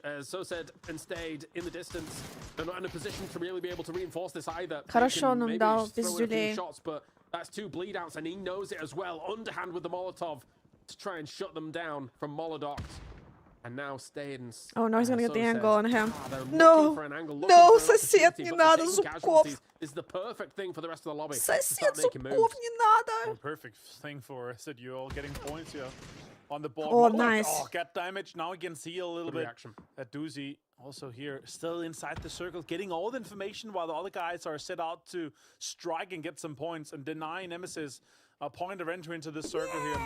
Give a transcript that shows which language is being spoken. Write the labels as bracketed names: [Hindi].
[English] As So said and stayed in the distance. They're not in a position to really be able to reinforce this either. [Russian] Хорошо нам дал пиздюлей. [English] Shots, but that's 2 bleed outs, and he knows it as well. Underhand with the Molotov to try and shut them down from Molodok. And now Stayed. Oh no, he's gonna get the angle on him. No, no, [Russian] сосед, не надо, Зубков. [English] This is the perfect thing for the rest of the lobby. [Russian] Сосед, Зубков, не надо. [English] Perfect thing for ZZUL getting points here. On the board. Oh, nice. Oh, get damage. Now he can see a little bit. At Doozy also here, still inside the circle, getting all the information while the other guys are set out to strike and get some points and deny Nemesis a point of entry into this circle here.